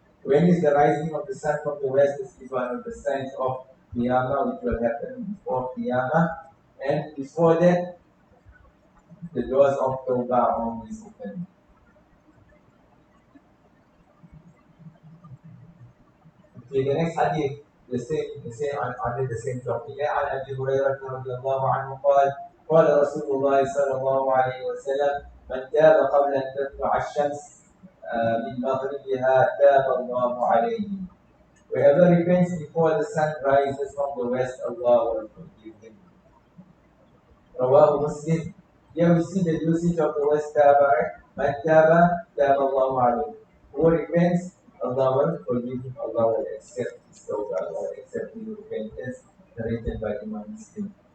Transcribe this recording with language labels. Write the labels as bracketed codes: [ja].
[en] When is the rising of the sun from the west? This is one of the signs of Qiyamah, which will happen before Qiyamah. And before that, the doors of Tawbah are always open. Okay, the next hadith, under the same topic. [ar] عن أبي هريرة رضي الله عنه قال رسول الله صلى الله عليه وسلم من تاب قبل أن تطلع الشمس من مغربها تاب الله عليه. [en] Whoever repents before the sun rises from the west, Allah will forgive him. Rawahu Muslim. Here we see the usage of the word taba. [ar] Man taba, taba Allahu alayhi. [en] Who repents, Allah will forgive him, Allah will accept his tawbah, Allah will accept his repentance, narrated by Imam Muslim.